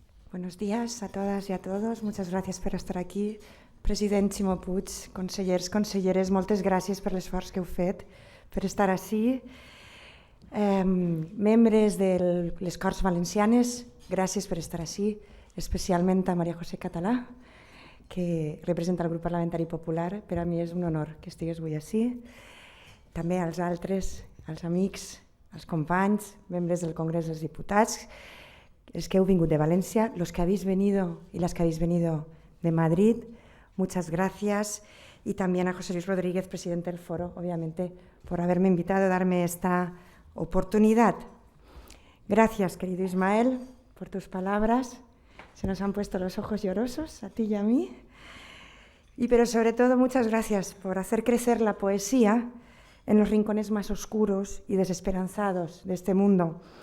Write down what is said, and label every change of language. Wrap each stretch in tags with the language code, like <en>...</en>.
<es>Buenos días a todas y a todos. Muchas gracias per estar aquí.</es> <ca>President Ximo Puig, consellers, conselleres, moltes gràcies per l'esforç que heu fet per estar ací. Membres de les Corts Valencianes, gràcies per estar ací, especialment a Maria José Català, que representa el grup parlamentari popular. Per a mi és un honor que estigués avui ací. També als altres, als amics, als companys, membres del Congrés dels Diputats, els que heu vingut de València,</ca> <es>los que habéis venido y las que habéis venido de Madrid, muchas gracias. Y también a José Luis Rodríguez, presidente del foro, obviamente, por haberme invitado a darme esta oportunidad. Gracias, querido Ismael, por tus palabras. Se nos han puesto los ojos llorosos, a ti y a mí. Pero sobre todo, muchas gracias por hacer crecer la poesía en los rincones más oscuros y desesperanzados de este mundo.</es>